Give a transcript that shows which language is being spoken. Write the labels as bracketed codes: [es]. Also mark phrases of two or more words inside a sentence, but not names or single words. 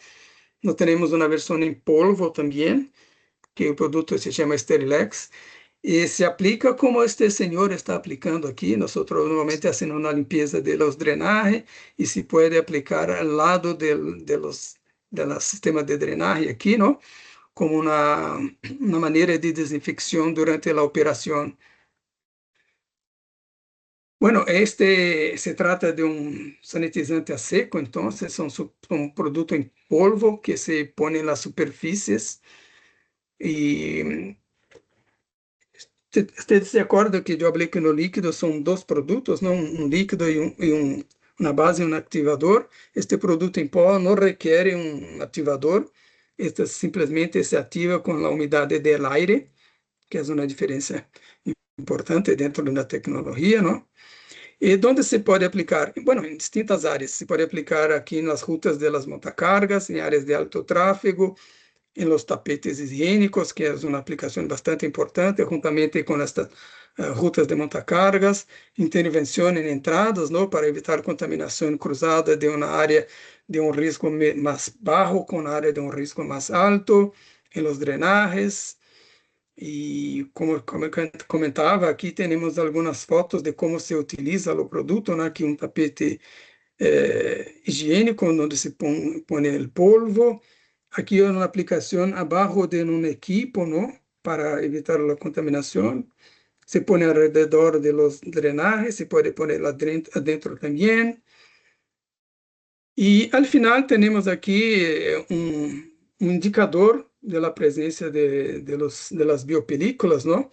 [pt] Nós temos uma versão em polvo também, que o produto se chama Sterilex, e se aplica como este senhor está aplicando aqui. Nós normalmente hacemos uma limpeza [es] de los drenajes [pt] e se pode aplicar ao lado do sistema de drenagem aqui, não? Como uma maneira de desinfecção durante a operação. [es] Bueno, este se trata de un sanitizante a seco, entonces son un producto en polvo que se pone en las superficies. Y usted se acuerda que yo hablé que no líquido son 2 produtos, ¿no? Un líquido y una base y un activador. Este producto en pó no requiere un activador. Este simplesmente se activa con la humedad del aire, que es una diferencia importante dentro de la tecnología, ¿no? [pt] E onde se pode aplicar? Bueno, em distintas áreas. Se pode aplicar aqui nas [es] rutas de las montacargas, [pt] em áreas de alto tráfego, em [es] los tapetes [pt] higiênicos, que é uma aplicação bastante importante, juntamente com estas [es] rutas de montacargas, [pt] intervenção em entradas, não, para evitar contaminação cruzada de uma área de um risco mais baixo com a área de um risco mais alto, em [es] los drenajes. [pt] E como eu comentava, aqui temos algumas fotos de como se utiliza o produto, né? Aqui um [es] tapete higiénico, donde se pone el polvo. Aquí hay una aplicación abajo de un equipo, ¿no? Para evitar la contaminación. Se pone alrededor de los drenajes, se puede poner adentro también. Y al final tenemos aquí un indicador de la presencia de las biopelículas, ¿no?